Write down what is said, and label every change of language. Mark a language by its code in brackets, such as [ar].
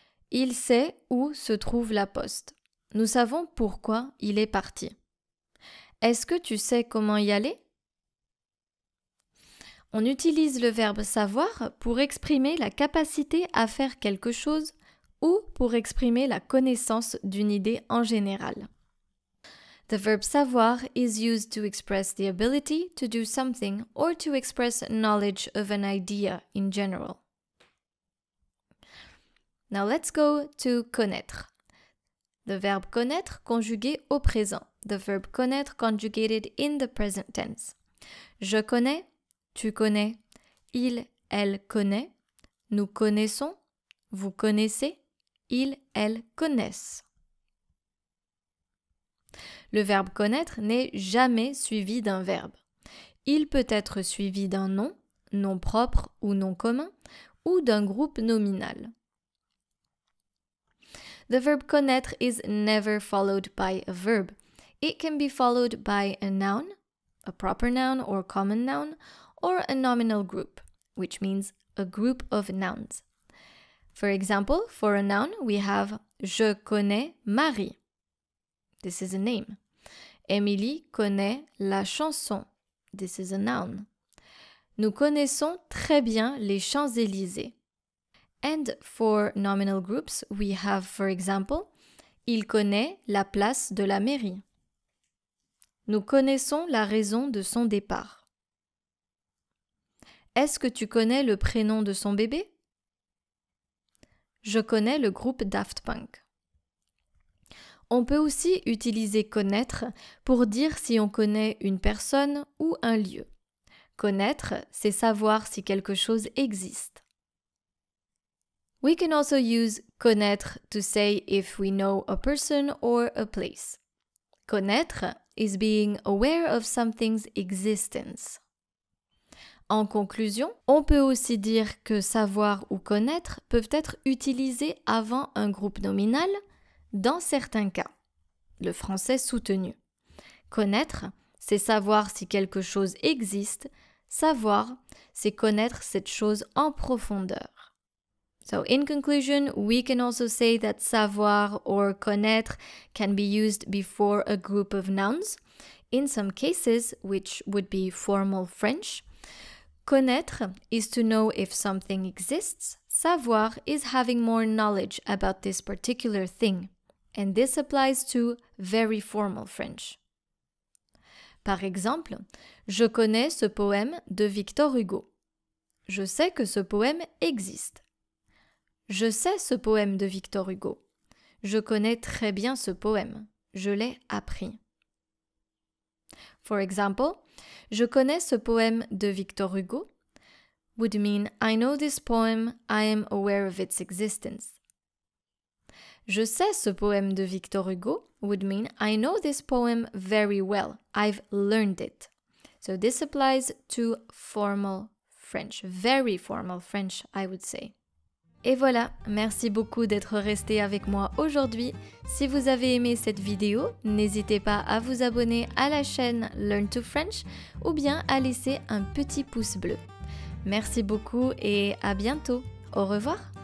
[fr] Il sait où se trouve la poste. Nous savons pourquoi il est parti. Est-ce que tu sais comment y aller? On utilise le verbe savoir pour exprimer la capacité à faire quelque chose ou pour exprimer la connaissance d'une idée en général. [en] The verb savoir is used to express the ability to do something or to express knowledge of an idea in general. Now let's go to connaître. The verb connaître [fr] conjugué au présent. [en] The verb connaître conjugated in the present tense. [fr] Je connais, tu connais, il, elle connaît, nous connaissons, vous connaissez, ils, elles connaissent. Le verbe connaître n'est jamais suivi d'un verbe. Il peut être suivi d'un nom, nom propre ou nom commun, ou d'un groupe nominal. [en] The verb connaître is never followed by a verb. It can be followed by a noun, a proper noun or common noun, or a nominal group, which means a group of nouns. For example, for a noun, we have [fr] Je connais Marie. [en] This is a name. [fr] Émilie connaît la chanson. [en] This is a noun. [fr] Nous connaissons très bien les Champs-Élysées. [en] And for nominal groups, we have, for example, [fr] Il connaît la place de la mairie. Nous connaissons la raison de son départ. Est-ce que tu connais le prénom de son bébé? Je connais le groupe Daft Punk. On peut aussi utiliser connaître pour dire si on connaît une personne ou un lieu. Connaître, c'est savoir si quelque chose existe. [en] We can also use connaître to say if we know a person or a place. Connaître is being aware of something's existence. [fr] En conclusion, on peut aussi dire que savoir ou connaître peuvent être utilisés avant un groupe nominal dans certains cas. Le français soutenu. Connaître, c'est savoir si quelque chose existe. Savoir, c'est connaître cette chose en profondeur. [en] So in conclusion, we can also say that savoir or connaître can be used before a group of nouns. In some cases, which would be formal French, connaître is to know if something exists. Savoir is having more knowledge about this particular thing. And this applies to very formal French. [fr] Par exemple, je connais ce poème de Victor Hugo. Je sais que ce poème existe. Je sais ce poème de Victor Hugo. Je connais très bien ce poème. Je l'ai appris. [en] For example, [fr] je connais ce poème de Victor Hugo [en] would mean I know this poem, I am aware of its existence. [fr] Je sais ce poème de Victor Hugo [en] would mean I know this poem very well, I've learned it. So this applies to formal French, very formal French, I would say. [fr] Et voilà, merci beaucoup d'être resté avec moi aujourd'hui. Si vous avez aimé cette vidéo, n'hésitez pas à vous abonner à la chaîne Learn to French ou bien à laisser un petit pouce bleu. Merci beaucoup et à bientôt. Au revoir.